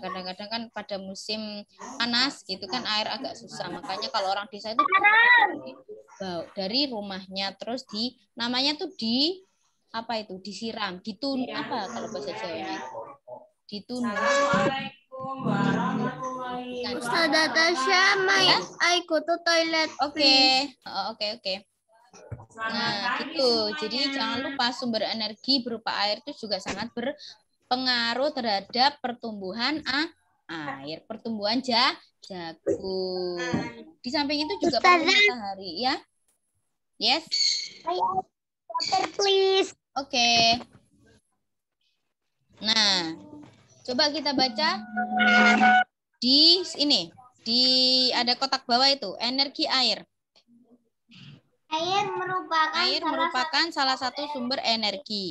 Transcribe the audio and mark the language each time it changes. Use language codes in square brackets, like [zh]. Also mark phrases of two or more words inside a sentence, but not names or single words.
[id] Kadang-kadang kan pada musim panas gitu kan air agak susah. Makanya kalau orang desa itu dari rumahnya terus namanya tuh disiram, apa kalau bahasa Jawanya? Ditunus. Ustazah Tasya, [en] I go to toilet. [id] Oke. Nah, gitu. Jadi jangan lupa sumber energi berupa air itu juga sangat berpengaruh terhadap pertumbuhan air, pertumbuhan jagung. Di samping itu juga perlu matahari ya. [en] Yes. Water please. [id] Oke. Nah, coba kita baca di sini. Ada kotak bawah itu, energi air. Air merupakan salah satu sumber energi.